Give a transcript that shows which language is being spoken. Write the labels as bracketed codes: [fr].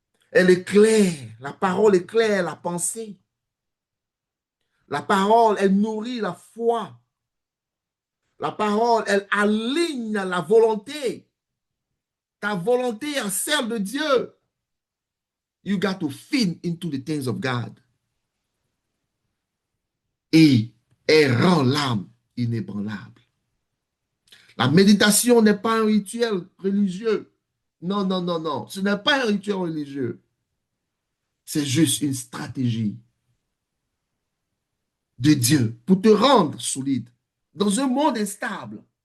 [fr] Elle éclaire, la parole éclaire la pensée. La parole, elle nourrit la foi. La parole, elle aligne la volonté. Ta volonté à celle de Dieu. [en] You got to fit into the things of God. [fr] Et elle rend l'âme inébranlable. La méditation n'est pas un rituel religieux. Non, non, non, non. Ce n'est pas un rituel religieux. C'est juste une stratégie de Dieu pour te rendre solide dans un monde instable.